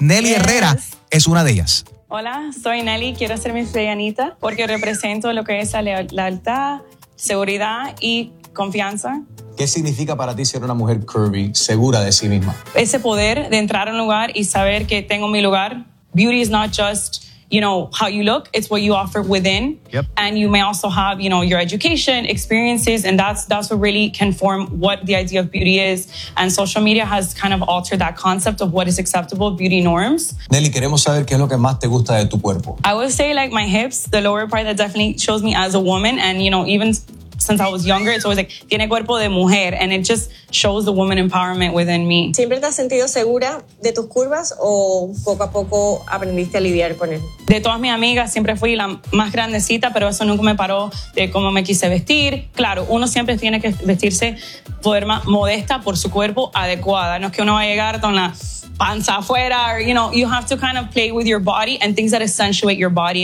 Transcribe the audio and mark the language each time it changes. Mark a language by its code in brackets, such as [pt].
[es] Nelly, yes, Herrera es una de ellas. Hola, soy Nelly. Quiero ser Miss Bellanita porque represento lo que es la lealtad, seguridad y confianza. ¿Qué significa para ti ser una mujer curvy, segura de sí misma? Ese poder de entrar a un lugar y saber que tengo mi lugar. [en] Beauty is not just, you know, how you look, it's what you offer within. Yep. And you may also have, you know, your education, experiences, and that's what really can form what the idea of beauty is. And social media has kind of altered that concept of what is acceptable, beauty norms. [es] Nelly, queremos saber qué es lo que más te gusta de tu cuerpo. [en] I would say like my hips, the lower part that definitely shows me as a woman, and you know, even since I was younger, it's always like, [es] tiene cuerpo de mujer, [en] and it just shows the woman empowerment within me. [es] ¿Siempre te has sentido segura de tus curvas o poco a poco aprendiste a lidiar con él? De todas mis amigas, siempre fui la más grandecita, pero eso nunca me paró de cómo me quise vestir. Claro, uno siempre tiene que vestirse de forma modesta por su cuerpo adecuada. No es que uno va a llegar con la panza afuera, [en] or, you know, you have to kind of play with your body and things that accentuate your body.